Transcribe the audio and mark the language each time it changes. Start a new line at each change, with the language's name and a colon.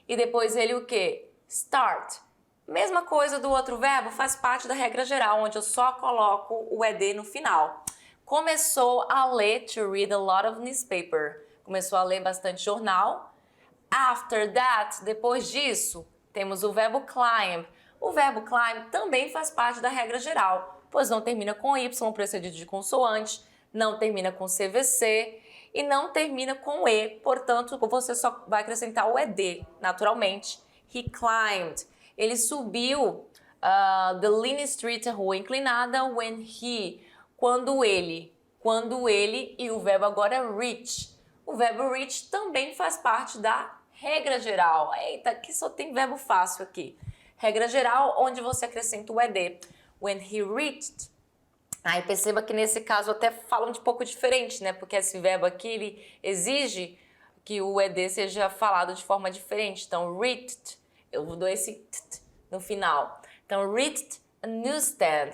Portuguese: E depois ele o quê? Start. Mesma coisa do outro verbo, faz parte da regra geral, onde eu só coloco o ED no final. Começou a ler,
English: to read a lot of newspaper.
Portuguese: Começou a ler bastante jornal.
English: After that,
Portuguese: depois disso, temos o verbo climb. O verbo climb também faz parte da regra geral, pois não termina com Y, precedido de consoante, não termina com CVC, e não termina com E, portanto, você só vai acrescentar o ED, naturalmente.
English: He climbed.
Portuguese: Ele subiu
English: the lean street,
Portuguese: a rua inclinada, quando ele, e o verbo agora é reach. O verbo reach também faz parte da regra geral. Eita, aqui só tem verbo fácil aqui. Regra geral, onde você acrescenta o ED.
English: When he reached.
Portuguese: Aí perceba que nesse caso até falam de pouco diferente, né? Porque esse verbo aqui, ele exige que o ED seja falado de forma diferente. Então, reached, eu dou esse t no final. Então,
English: reached a newsstand.